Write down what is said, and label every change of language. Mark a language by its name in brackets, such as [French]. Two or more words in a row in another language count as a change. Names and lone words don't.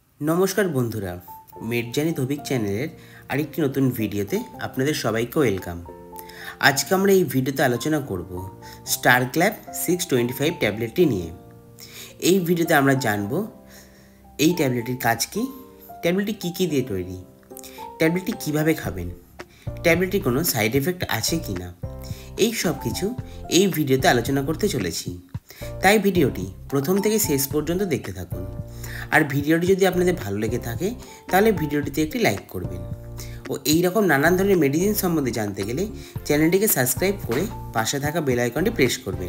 [Bangla] নমস্কার বন্ধুরা মেডজানি ধোবিক চ্যানেল আরেকটি নতুন ভিডিওতে আপনাদের সবাইকে ওয়েলকাম। আজ কে আমরা এই ভিডিওতে আলোচনা করব স্টার ক্ল্যাপ 625 ট্যাবলেটটি নিয়ে। এই ভিডিওতে আমরা জানবো এই ট্যাবলেটের কাজ কি, ট্যাবলেটটি কী দিয়ে তৈরি, ট্যাবলেটটি কিভাবে খাবেন, ট্যাবলেটটির কোনো [English] side effect [Bangla] আছে কিনা, এই সব কিছু এই ভিডিওতে আলোচনা করতে চলেছি। তাই ভিডিওটি প্রথম থেকে শেষ পর্যন্ত দেখতে থাকুন। আর ভিডিওটি যদি আপনাদের ভালো লেগে থাকে তাহলে ভিডিওটিতে একটি লাইক করবেন ও এই রকম নানান ধরনের মেডিসিন সম্বন্ধে জানতে গেলে চ্যানেলটিকে সাবস্ক্রাইব করে পাশে থাকা বেল আইকনটি প্রেস করবেন।